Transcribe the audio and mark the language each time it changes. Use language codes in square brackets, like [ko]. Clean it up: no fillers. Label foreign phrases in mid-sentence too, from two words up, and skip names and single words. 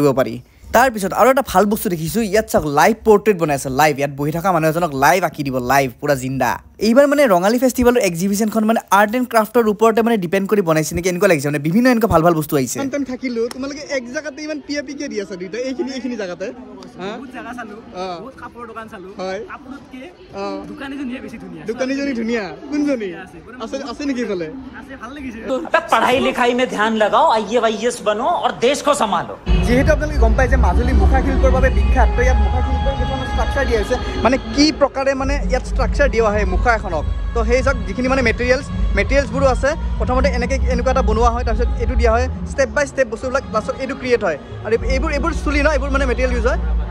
[as] পাৰি তাৰপিছত আৰু এটা ভাল বস্তু দেখিছোঁ ইয়াত চাওক [en] live portrait [as] বনাই আছে লাইভ ইয়াত বহি থকা মানুহ এজনক লাইভ আঁকি দিব লাইভ [hi] पूरा ज़िंदा [as] এইবাৰ মানে ৰঙালী ফেষ্টিভেলৰ এক্সিবিশ্যনখন মানে [en] art and craft [as] ওপৰতে মানে ডিপেণ্ড কৰি বনাইছে নেকি এনেকুৱা লাগিছে মানে বিভিন্ন এনেকুৱা ভাল বস্তু আহিছে থাকিলোঁ তোমালোকে এক জেগাতে ইমান পিকে দি আছে দুইটা এইখিনি জেগাতে বহুত জায়গা চালো বহুত কাপোৰৰ দোকান চালো হয় কাপোৰতকে দোকানীজনী ধুনীয়া কোনজনী আছে নেকি ইফালে আছে ভাল লাগিছে [hi] पढ़ाई लिखाई में ध्यान लगाओ IAS बनो और देश को संभालो [as] যেহেতু আপোনালোকে গম পাই যে মাজুলী মুখা শিল্পৰ বাবে বিখ্যাত তো ইয়াত মুখা শিল্পৰ কিছুমান ষ্ট্ৰাকচাৰ দিয়া হৈছে মানে কি প্ৰকাৰে মানে ইয়াত ষ্ট্ৰাকচাৰ দিয়া হয় মুখা এখনক তো সেই চাওক যিখিনি মানে মেটেৰিয়েলছবোৰো আছে প্ৰথমতে এনেকুৱা এটা বনোৱা হয় তাৰপিছত এইটো দিয়া হয় [en] step by step [as] বস্তুবিলাক লাষ্টত এইটো ক্ৰিয়েট হয় আৰু এইবোৰ চুলি ন এইবোৰ মানে মেটেৰিয়েল ইউজ হয়